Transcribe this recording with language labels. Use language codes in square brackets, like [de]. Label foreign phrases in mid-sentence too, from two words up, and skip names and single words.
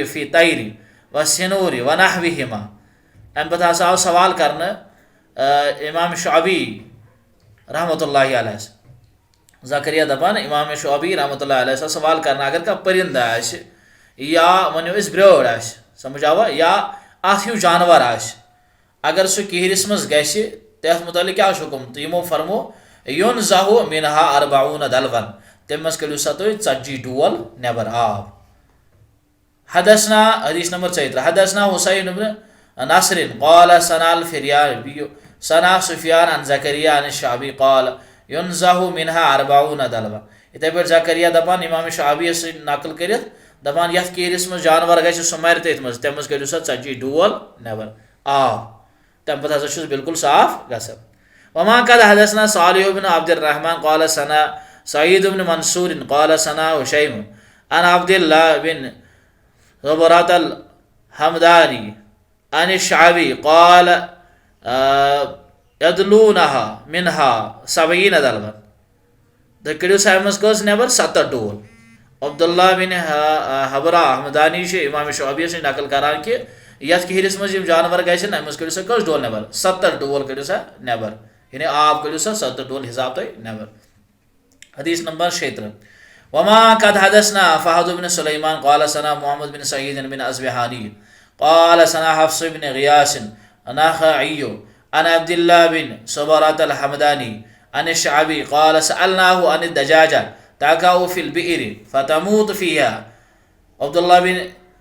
[ar] فی طیر والسنور ونحوہما [ks] امہِ پتہٕ ہسا آو سوال کرنہٕ امام شعبی [ar] رحمۃ اللہ علیہ [ks] زکریا دپان امام شعبی [ar] رحمۃ اللہ علیہ [ks] سوال کرنا اگر کانٛہہ پرندہ آسہِ یا ؤنِو أسۍ برٛٲر آسہِ سمجھ آوا یا اتھ ہیوٗ جانور آسہِ اگر سُہ کِہرِس منٛز گژھِ تتھ متعلق کیٛاہ چھُ حکم تہٕ یِمو فرمو [ar] یُنزہُ منہا اربعون دلون [ks] تمہِ منٛز کٔڑِو سا تُہۍ 40 ڈول نٮ۪بر آب [ar] حدثنا حدیث نمبر 34 حدثنا حسین بن نصر قال سنا الفریابی سنا سفیان عن زکریا عن الشعبی قال ينزہ منہا [ks] 40 دلوا اتھے پٲٹھۍ زکریا دپان امام شعبی سۭتۍ نقل کٔرِتھ دپان یتھ کیٖرِس منٛز جانور گژھِ سُہ مرِ تٔتھۍ منٛز تمہِ منٛز کٔڑِو سا 40 ڈول نٮ۪بر آب تمہِ پتہٕ ہسا چھُ بالکل صاف گژھان [ar] وما قد حدثنا صالح بن عبد الرحمن قال سنا سعید بن منصور قال سنا هشيم عن عبد الله بن زبرة الحمداني عن الشعبي قال يدلونها منها 70 دلوا [ks] تُہۍ کٔڑِو سا اَمہِ منٛز کٔژ نٮ۪بر 70 ڈول عبداللہ بن حبرہ حمدانی چھِ امام شعبی سٕنٛدۍ نقل کران کہ یتھ کِہرِس منٛز یِم جانور گژھن اَمہِ منٛز کٔڑِو سا کٔژ ڈول نٮ۪بر 70 ڈول کٔڑِو سا نٮ۪بر یعنی آب کٔڑِو سا 70 ڈول حساب تُہۍ نٮ۪بر حدیث نمبر 36 [ar] وما قد حدثنا فہد بن سلیمان قال سنا محمد بن سعید بن اصبہانی قال سنا حفص بن غیاث النخعی عن عبد الله بن صبرة الحمداني عن الشعبي قال سألناه عن الدجاجة تقع في البئر فتموت فيها عبد الله بن